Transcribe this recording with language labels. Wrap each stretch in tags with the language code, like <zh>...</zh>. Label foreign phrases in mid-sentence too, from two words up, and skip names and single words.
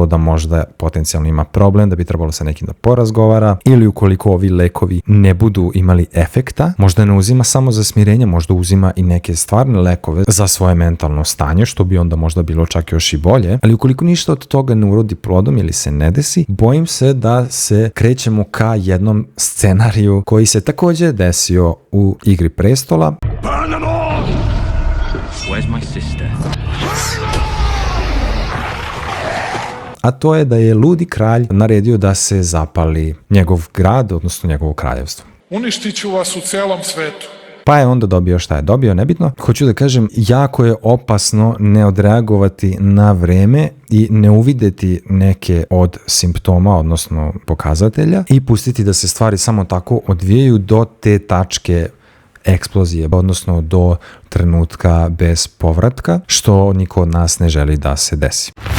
<sr>da možda potencijalno ima problem, da bi trebalo sa nekim da porazgovara, ili ukoliko ovi lekovi ne budu imali efekta, možda ne uzima samo za smirenje, možda uzima i neke stvarne lekove za svoje mentalno stanje, što bi onda možda bilo čak još i bolje, ali ukoliko ništa od toga ne urodi plodom ili se ne desi, bojim se da se krećemo ka jednom scenariju koji se također desio u Igri prestola.</sr> <en>Where's my sister?</en> <sr>A to je da je ludi kralj naredio da se zapali njegov grad, odnosno njegovo kraljevstvo. Uništit ću vas u celom svetu. Pa je onda dobio šta je dobio, nebitno. Hoću da kažem, jako je opasno ne odreagovati na vreme i ne uvideti neke od simptoma, odnosno pokazatelja, i pustiti da se stvari samo tako odvijaju do te tačke eksplozije, odnosno do trenutka bez povratka, što niko od nas ne želi da se desi.</sr>